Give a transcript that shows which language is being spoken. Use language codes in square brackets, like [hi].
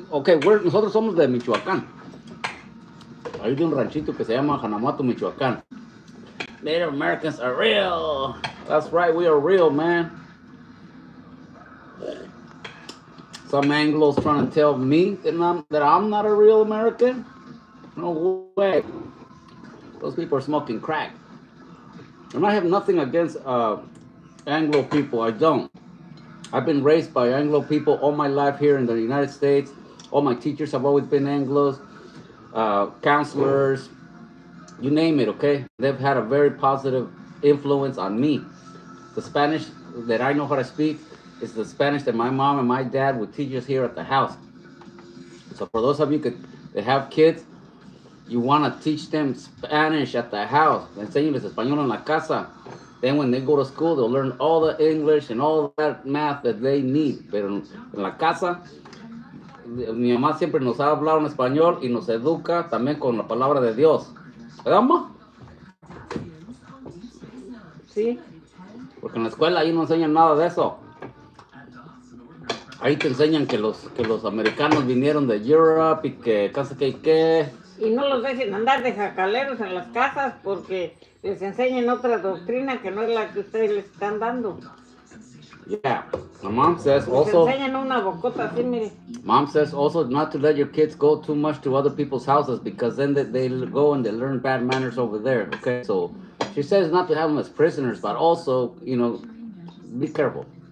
[es] Ok, nosotros somos de Michoacán. Hay de un ranchito que se llama Hanamato, Michoacán. [en] Native Americans are real. That's right, we are real, man. Some Anglos trying to tell me that I'm not a real American? No way. Those people are smoking crack. And I have nothing against Anglo people. I don't. I've been raised by Anglo people all my life here in the United States. All my teachers have always been Anglos, counselors, you name it, okay? They've had a very positive influence on me. The Spanish that I know how to speak is the Spanish that my mom and my dad would teach us here at the house. So for those of you that have kids, you want to teach them Spanish at the house. [es] Enséñales español en la casa. [en] Then when they go to school, they'll learn all the English and all that math that they need. [es] Pero en la casa, mi mamá siempre nos ha hablado en español y nos educa también con la palabra de Dios. ¿Verdad, mamá? Sí. Porque en la escuela ahí no enseñan nada de eso. Ahí te enseñan que los americanos vinieron de Europe y que casi que. Y no los dejen andar de jacaleros en las casas porque les enseñan otra doctrina que no es la que ustedes les están dando. [en] Yeah, my mom says [es] Les [en] also. [es] enseñan una bocota así, mire. [en] Mom says also not to let your kids go too much to other people's houses because then they go and they learn bad manners over there. Okay, so she says not to have them as prisoners, but also, be careful.